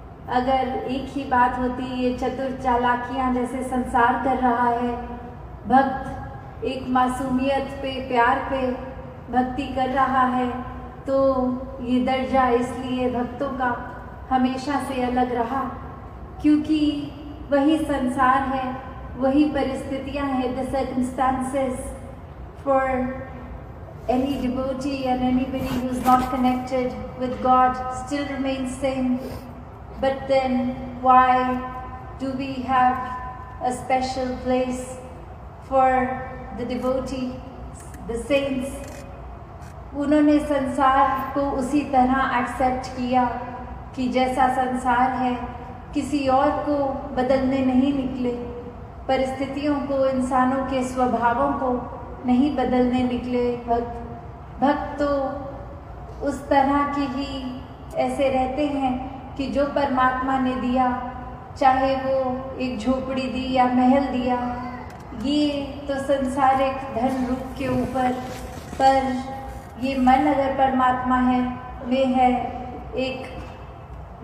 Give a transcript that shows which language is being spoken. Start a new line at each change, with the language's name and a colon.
Hindi: अगर एक ही बात होती, ये चतुर चालाकियाँ जैसे संसार कर रहा है, भक्त एक मासूमियत पे, प्यार पे भक्ति कर रहा है, तो ये दर्जा इसलिए भक्तों का हमेशा से अलग रहा, क्योंकि वही संसार है, वही परिस्थितियाँ हैं।
English: The circumstances for any devotee and anybody who is not connected with God still remains same. But then why do we have a special place for the devotee, the saints?
Hindi: उन्होंने संसार को उसी तरह एक्सेप्ट किया कि जैसा संसार है, किसी और को बदलने नहीं निकले, परिस्थितियों को, इंसानों के स्वभावों को नहीं बदलने निकले। भक्त तो उस तरह के ही ऐसे रहते हैं कि जो परमात्मा ने दिया, चाहे वो एक झोपड़ी दी या महल दिया, ये तो संसारिक धन रूप के ऊपर, पर ये मन अगर परमात्मा है में है, एक